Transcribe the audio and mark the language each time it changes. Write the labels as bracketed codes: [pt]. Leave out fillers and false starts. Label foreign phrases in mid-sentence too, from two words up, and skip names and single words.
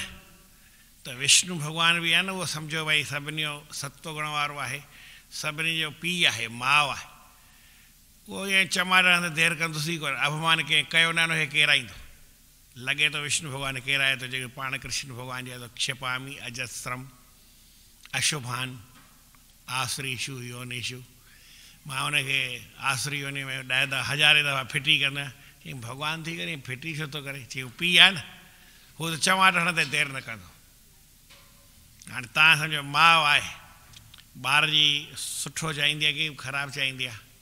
[sd] त विष्णु भॻवानु बि आहे न, उहो सम्झो भई सभिनी जो सत्व गुण वारो आहे, सभिनी जो पीउ आहे, माउ आहे, उहो ईअं चमाट हणंदो देरि कंदुसि ई कोन। अपमान कंहिं कयो न, हुनखे केराईंदो। लॻे थो विष्णु भॻवानु केराए थो, जेको पाण कृष्ण भॻवानु चए थो [sa] क्षिपामि अजस्रम अशुभान आसुरीषु योनिषु, [sd] मां हुनखे आसुरी योनि में 10,000 दफ़ा फिटी कंदो आहियां। चई भॻवानु थी करे फिटी छो थो करे, चई पीउ आहे न, हू त चमाट हणंदे देरि न कंदो। हाणे तव्हां सम्झो माउ आहे, ॿार जी सुठो चाहींदी आहे की ख़राबु चाहींदी आहे।